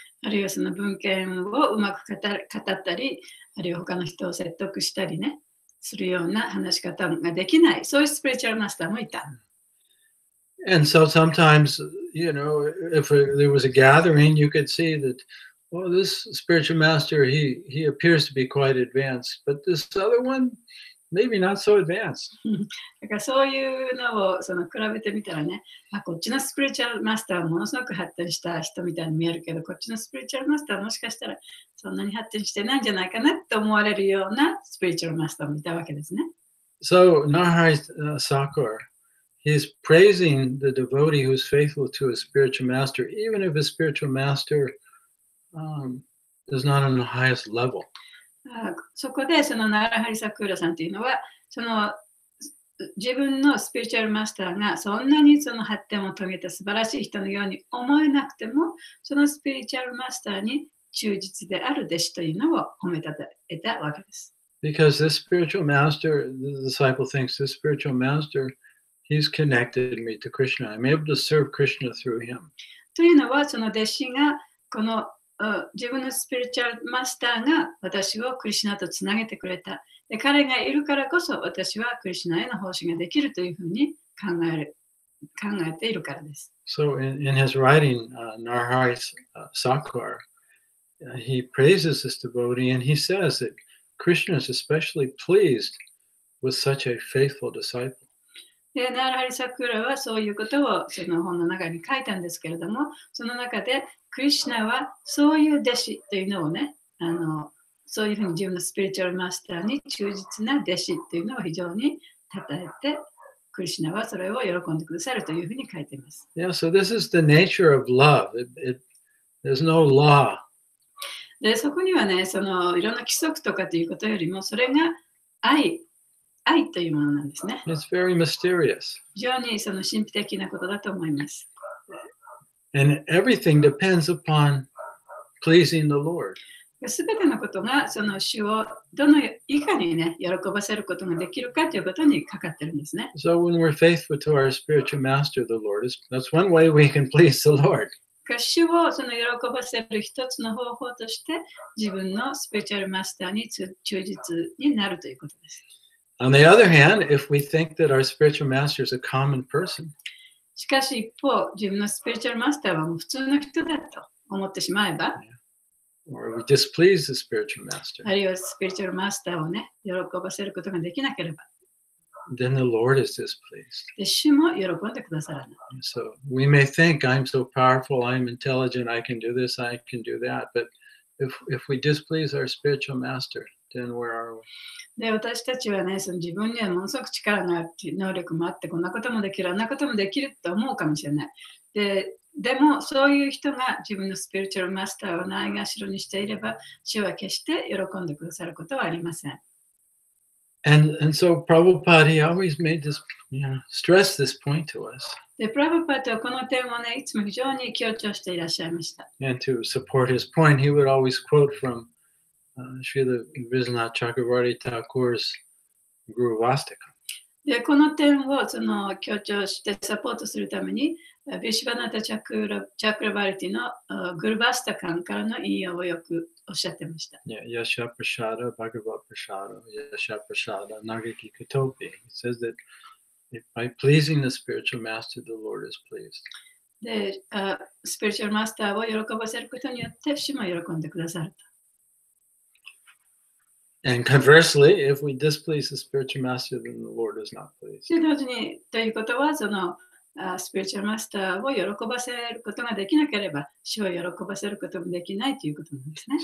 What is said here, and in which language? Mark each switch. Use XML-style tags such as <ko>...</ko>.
<ja>あるいはその文献をうまく語ったり、あるいは他の人を説得したりね、するような話し方ができない、そういうスピリチュアルマスターもいた。</ja> <en>And so sometimes, you know, if there was a gathering, you could see that, well, this spiritual master, he appears to be quite advanced, but this other one, maybe not so advanced.</en> <ja>だからそういうのをその比べてみたらね、こっちのスピリチュアルマスターはものすごく発展した人みたいに見えるけど、こっちのスピリチュアルマスターはもしかしたらそんなに発展してないんじゃないかなって思われるようなスピリチュアルマスターもいたわけですね。</ja> <en>So Narhari Sakar, he's praising the devotee who's faithful to his spiritual master, even if his spiritual master is not on the highest level.</en> <ja>そこでそのナラハリサクーラさんというのはその自分のスピリチュアルマスターがそんなにその発展を遂げた素晴らしい人のように思えなくても、そのスピリチュアルマスターに忠実である弟子というのを褒めたたえたわけです。</ja> <en>Because this spiritual master, the disciple thinks this spiritual master, he's connected me to Krishna. I'm able to serve Krishna through him.</en> <ja>というのはその弟子がこの自分のスピリチュアルマスターが私をクリシュナとつなげてくれた。で彼がいるからこそ私はクリシュナへの奉仕ができるというふうに考えているからです。</ja> <en>So in his writing, Narhari Sakar, he praises this devotee and he says that Krishna is especially pleased with such a faithful disciple.</en> <ja>でナーラハリサクーラはそういうことをその本の中に書いたんですけれども、その中でクリシュナはそういう弟子というのをね、そういうふうに自分のスピリチュアルマスターに忠実な弟子というのを非常に称えて、クリシュナはそれを喜んでくださるというふうに書いています。</ja> <en>Yeah, so this is the nature of love. There's no law.</en> <ja>でそこにはね、そのいろんな規則とかということよりも、それが愛というものなんですね。</ja> <en>It's very mysterious.</en> <ja>非常にその神秘的なことだと思います。</ja> <en>And everything depends upon pleasing the Lord.</en> <ja>すべてのことがその主をどのいかにね、喜ばせることができるかということにかかってるんですね。</ja> <en>So when we're faithful to our spiritual master, the Lord, that's one way we can please the Lord.</en> <ja>主をその喜ばせる一つの方法として自分のスピリチュアルマスターに忠実になるということです。</ja> <en>On the other hand, if we think that our spiritual master is a common person,</en> <ja>しかし一方、自分のスピリチュアルマスターはもう普通の人だと思ってしまえば、</ja> <en>or we displease the spiritual master,</en> <ja>あるいはスピリチュアルマスターをね、喜ばせることができなければ、</ja> <en>then the Lord is displeased.</en> <ja>で主も喜んでくださらない。</ja> <en>So we may think I'm so powerful, I'm intelligent, I can do this, I can do that. But if we displease our spiritual master, then where are we?</en> <ja>で私たちはね、その自分にはものすごく力があるっていう能力もあって、こんなこともできる、あんなこともできると思うかもしれない。でも、そういう人が自分のスピリチュアルマスターをないがしろにしていれば、主は決して喜んでくださることはありません。</ja> <en>And so Prabhupada, he always made this, stress this point to us.</en> <ja>で、プラブパートはこの点をね、いつも非常に強調していらっしゃいました。</ja> <en>And to support his point, he would always quote from Srila Vishwanath Chakravarti Thakur's Guru Vastika.</en> <ja>で、この点をその強調してサポートするために、ビシュバナタ・チャクラバリティのグルバスタカンからの引用をよくおっしゃってました。</ja> <sa>Yeah, Yasha Prasada, Bhagavad Prasada, Yasha Prasada, Nagaki Katopi.</sa> <en>He says that By pleasing the spiritual master, the Lord is pleased.</en> <ja>で、スピリチュアルマスターを喜ばせることによって、主も喜んでくださると。</ja> <en>And conversely, if we displease the spiritual master, then the Lord is not pleased.</en> <ja>で、同時に、ということは、そのスピリチュアルマスターを喜ばせることができなければ、主を喜ばせることもできないということなんですね。</ja>